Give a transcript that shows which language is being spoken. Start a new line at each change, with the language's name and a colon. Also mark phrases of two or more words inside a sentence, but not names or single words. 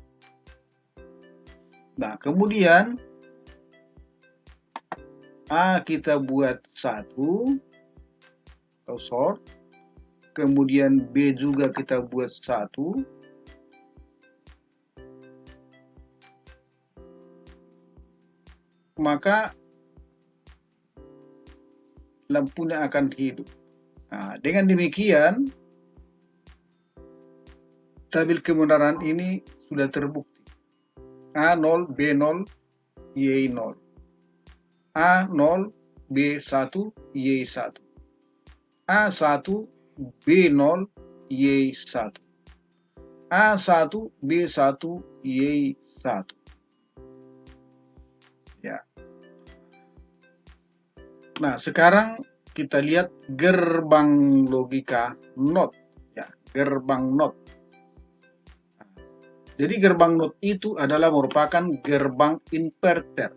Indonesian: Nah, kemudian A kita buat 1 atau sort, kemudian B juga kita buat 1, maka lampunya akan hidup. Nah, dengan demikian, tabel kebenaran ini sudah terbukti. A0, B0, Y0. A0, B1, Y1. A1, B0, Y1. A1, B1, Y1. Ya. Nah, sekarang kita lihat gerbang logika NOT. Ya, gerbang NOT. Jadi gerbang NOT itu adalah merupakan gerbang inverter.